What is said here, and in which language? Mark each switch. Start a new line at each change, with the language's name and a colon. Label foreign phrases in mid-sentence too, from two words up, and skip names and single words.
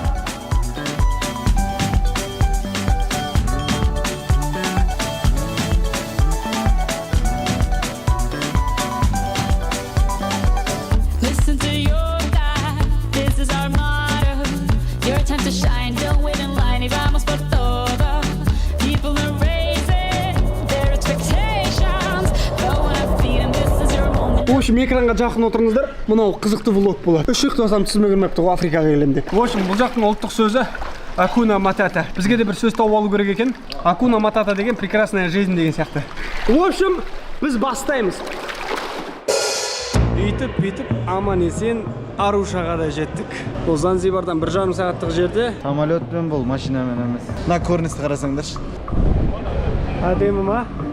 English: Listen to your God. This is our motto. Your time to shine. Don't wait in line.
Spanish: Y vamos por todo.
English: People are raising their expectations. Go on and feed them. This is your moment.
Russian: В общем,
Kazakh: экранға жақын отырыңыздар. Мынау қызықты влог болады. Үш ұйықтасам түсіме кірмепті ғой, Африкаға келем деп.
Russian: В общем,
Kazakh: бұл жақтың ұлттық сөзі
Swahili: Hakuna Matata.
Kazakh: Бізге де бір сөз тауып алу керек екен.
Swahili: Hakuna Matata
Kazakh: деген
Russian: прекрасная жизнь
Kazakh: деген сияқты.
Russian: В общем,
Kazakh: біз бастаймыз. Бүйтіп аман-есен Арушаға да жеттік. Бұл Занзибардан 1,5 сағаттық жерде. Самолетпен бұл, машинамен емес. Мына көріністі қарасаңдаршы. Әдемі ма?